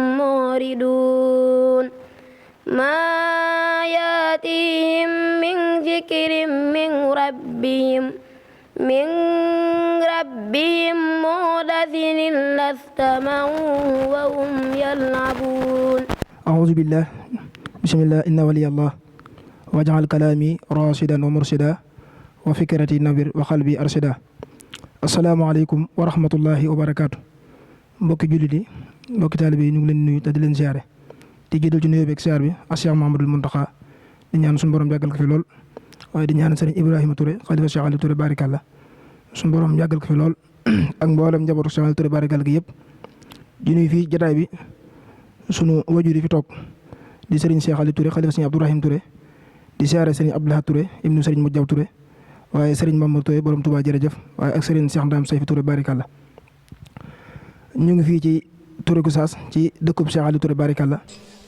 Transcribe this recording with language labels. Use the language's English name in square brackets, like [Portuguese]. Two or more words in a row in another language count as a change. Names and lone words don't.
[Arabic] معرضون ما يأتيهم من ذكر من ربهم محدث إلا استمعوا وهم يلعبون أعوذ بالله بسم الله إن ولي الله واجعل كلامي راشدا ومرشدا وفكرتي نبر وقلبي أرشدا السلام عليكم ورحمة الله وبركاته [Wolof] mbokki jullit yi mbokki taalibe yi ñu ngi leen nuyu te di leen siyaare di jiital ci nuyoo beeg siyaar bi Cheikh Mouhamadoul Mountakha di ñaan suñu borom yàggal ko fi lool waaye di ñaan Serigne Ibrahima Touré xalifa Cheikh Aliou Touré barikàlla suñu borom yàggal ko fi lool ak mboolem njabootu Cheikh Aliou Touré barikàlla gi yëpp di nuyu fii jotaay bi sunu wajur yi fi toog di Serigne Cheikh Aliou Touré xalifa Serigne Abdourahim Touré di siyaare Serigne Abdou Lahad Touré ibnu Serigne Modjaw Touré waaye Serigne Mamour Touré borom Touba jërëjëf waaye ak Serigne Cheikh Ndam Sayfi Touré barikàlla ñu ngi fii ci Touré Gossas ci dëkkub Cheikh Aliou Touré barikàlla